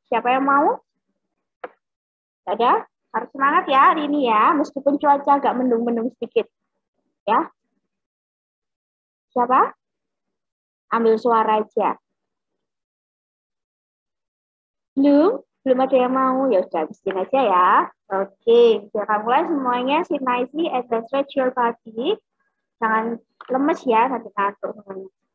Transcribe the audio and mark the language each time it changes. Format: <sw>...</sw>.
<id>Siapa yang mau? Ada? Harus semangat ya hari ini ya, meskipun cuaca agak mendung-mendung sedikit. Ya. Siapa? Ambil suara aja. Belum ada yang mau. Ya sudah, bikin aja ya. Oke, kita mulai semuanya.</id> <en>Sit nicely and then stretch your body.</en> <id>Jangan lemes ya, nanti ngantuk semuanya.</id>